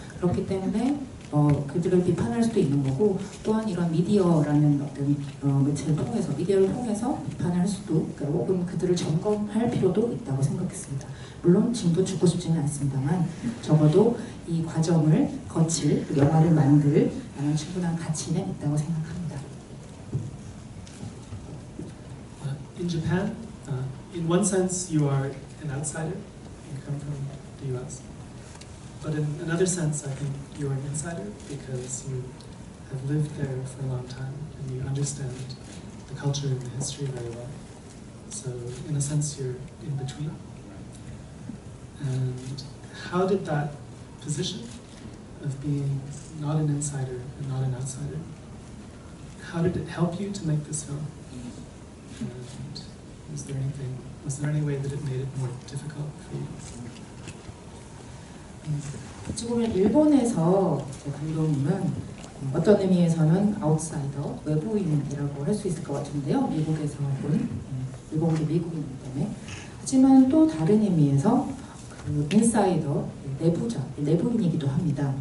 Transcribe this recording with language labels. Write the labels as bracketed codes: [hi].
[ko] 그렇기 때문에 그들을 비판할 수도 있는 거고, 또한 이런 미디어라는 어떤 매체를 통해서, 미디어를 통해서 비판할 수도, 그러니까 혹은 그들을 점검할 필요도 있다고 생각했습니다. 물론 지금도 죽고 싶지는 않습니다만 적어도 이 과정을 거칠 영화를 만들 충분한 가치는 있다고 생각합니다. [en] In Japan, in one sense, you are an outsider. You come from the U.S. But in another sense, I think you are an insider because you have lived there for a long time and you understand the culture and the history very well. So, in a sense, you're in between. And how did that position of being not an insider and not an outsider, how did it help you to make this film? And was there any way that it made it more difficult for you? [ko] 어찌 보면 일본에서 감독님은 어떤 의미에서는 아웃사이더, 외부인이라고 할 수 있을 것 같은데요. 미국에서 본, 일본계 미국인이기 때문에. 하지만 또 다른 의미에서 그 인사이더, 내부자, 내부인이기도 합니다.